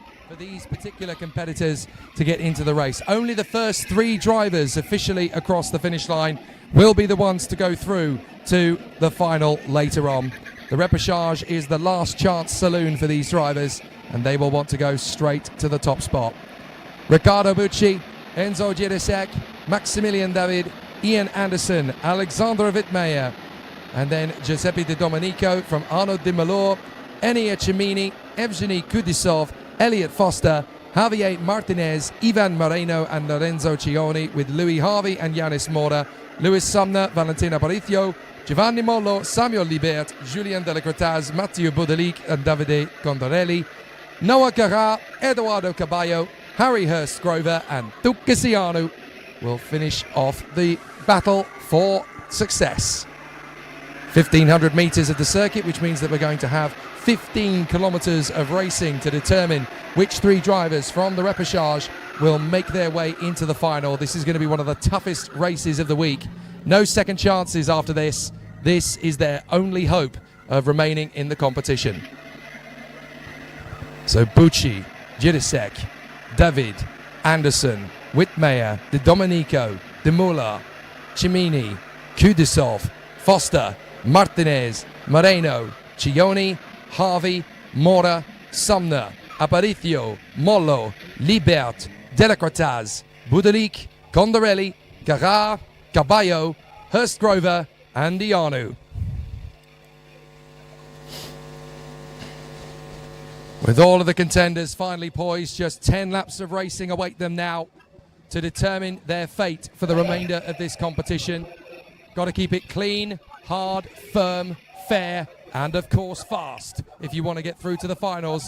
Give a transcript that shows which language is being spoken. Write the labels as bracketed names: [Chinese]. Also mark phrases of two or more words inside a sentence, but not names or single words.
[English] for these particular competitors to get into the race. Only the first 3 drivers officially across the finish line will be the ones to go through to the final later on. The repechage is the last chance saloon for these drivers, and they will want to go straight to the top spot. Riccardo Bucci, Enzo Giresek, Maximilian David, Ian Anderson, Alexandra Wittmeyer, and then Giuseppe De Domenico from Arnaud de Malor, Enia Cimini, Evgeny Kudisov, Elliot Foster, Javier Martinez, Ivan Moreno and Lorenzo Cioni, with Louis Harvey and Yanis Mora, Luis Sumner, Valentina Aparicio, Giovanni Mollo, Samuel Libert, Julien Delecretaz, Matteo Budelic and Davide Condorelli, Noah Carra, Eduardo Caballo, Harry Hurst-Grover and Tuccasiano will finish off the battle for success. 1,500 metres of the circuit, which means that we're going to have 15 kilometres of racing to determine which 3 drivers from the repechage will make their way into the final. This is going to be one of the toughest races of the week. No second chances after this. This is their only hope of remaining in the competition. So Bucci, Giresek, David, Anderson, Wittmeyer, De Domenico, De Muller, Cimini, Kudisov, Foster, Martinez, Moreno, Cioni, Harvey, Mora, Sumner, Aparicio, Mollo, Libert, Delecretaz, Budelic, Condorelli, Carra, Caballo, Hurst-Grover and Ianu. With all of the contenders finally poised, just 10 laps of racing await them now to determine their fate for the remainder of this competition. Got to keep it clean, hard, firm, fair, and of course fast if you want to get through to the finals.